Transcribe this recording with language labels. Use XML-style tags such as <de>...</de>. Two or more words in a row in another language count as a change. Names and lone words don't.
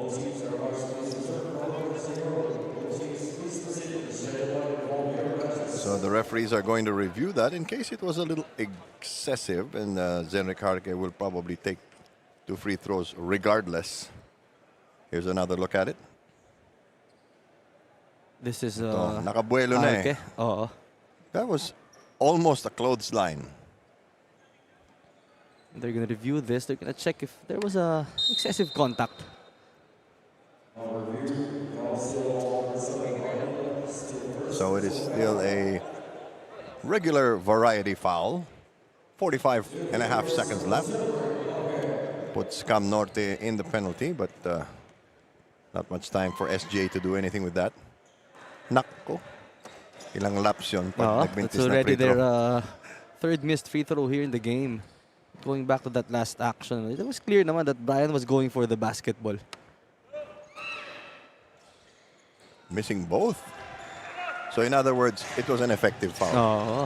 <en>So the referees are going to review that in case it was a little excessive, and Zenrik Harke will probably take 2 free throws regardless. Here's another look at it. This is</en> <tl>nakabuelo na eh. Harke. Oo.</tl> <en>That was almost a clothesline. They're gonna review this. They're gonna check if there was a excessive contact. So it is still a regular variety foul. 45.5 seconds left. Puts Cam Norte in the penalty, but not much time for SGA to do anything with that.</en> <tl>Nakko. Ilang laps yun pag</tl> <en>That's</en> <tl>nagbintis na</tl> <en>already free throw. their third missed free throw here in the game. Going back to that last action, it was clear naman that Brian was going for the basketball. Missing both. So in other words, it was an effective foul.</en>